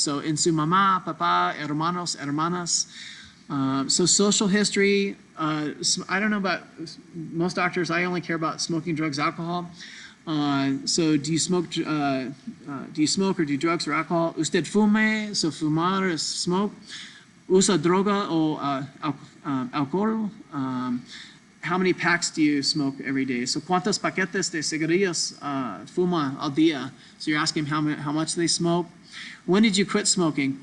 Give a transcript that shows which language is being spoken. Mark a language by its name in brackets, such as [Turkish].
[Spanish] So en su mamá, papá, hermanos, hermanas. [English] So social history, I don't know about most doctors, I only care about smoking, drugs, alcohol. So do you smoke or do drugs or alcohol? [Spanish] Usted fume, [English] so fumar is smoke. [Spanish] Usa droga o alcohol. [English] How many packs do you smoke every day? [Spanish] So ¿cuántos paquetes de cigarrillos fuma al día? [English] So you're asking how much they smoke. When did you quit smoking?